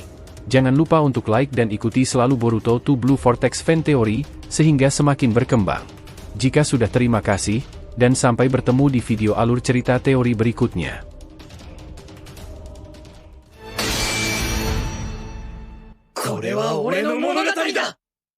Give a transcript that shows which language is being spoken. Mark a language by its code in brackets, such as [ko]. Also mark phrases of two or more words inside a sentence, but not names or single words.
[id] Jangan lupa untuk like dan ikuti selalu Boruto to Blue Vortex Fan Theory, sehingga semakin berkembang. Jika sudah, terima kasih, dan sampai bertemu di video alur cerita teori berikutnya. [ja] これは俺の物語だ